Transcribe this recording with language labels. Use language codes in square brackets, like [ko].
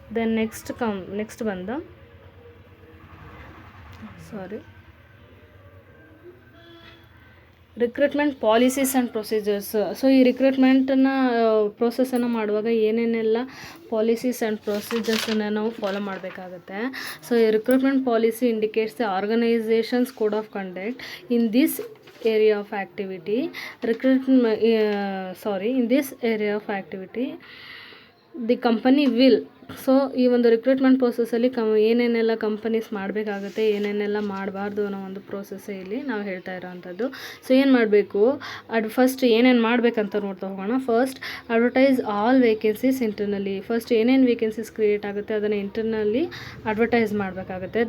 [en] Then next ಬಂದು recruitment policies and procedures. [kn] So ಈ ರಿಕ್ರೂಟ್ಮೆಂಟನ್ನು ಪ್ರೋಸೆಸನ್ನು ಮಾಡುವಾಗ ಏನೇನೆಲ್ಲ ಪಾಲಿಸೀಸ್ ಆ್ಯಂಡ್ ಪ್ರೊಸೀಜರ್ಸನ್ನು ನಾವು ಫಾಲೋ ಮಾಡಬೇಕಾಗತ್ತೆ. [en] So ಈ recruitment policy indicates the organisation's code of conduct in this area of activity. In this area of activity the company will. [kn] So ಈ ಒಂದು recruitment ಪ್ರೋಸೆಸ್ಸಲ್ಲಿ ಏನೇನೆಲ್ಲ companies ಮಾಡಬೇಕಾಗುತ್ತೆ, ಏನೇನೆಲ್ಲ ಮಾಡಬಾರ್ದು ಅನ್ನೋ ಒಂದು ಪ್ರೋಸೆಸ್ಸೇ ಇಲ್ಲಿ ನಾವು ಹೇಳ್ತಾ ಇರೋವಂಥದ್ದು. ಸೊ ಏನು ಮಾಡಬೇಕು, ಫಸ್ಟ್ ಏನೇನು ಮಾಡಬೇಕಂತ ನೋಡ್ತಾ ಹೋಗೋಣ. [en] First advertise all vacancies ಇಂಟರ್ನಲ್ಲಿ. [kn] First ಏನೇನು ವೇಕೆನ್ಸೀಸ್ ಕ್ರಿಯೇಟ್ ಆಗುತ್ತೆ ಅದನ್ನು ಇಂಟರ್ನಲ್ಲಿ ಅಡ್ವರ್ಟೈಸ್ ಮಾಡಬೇಕಾಗುತ್ತೆ.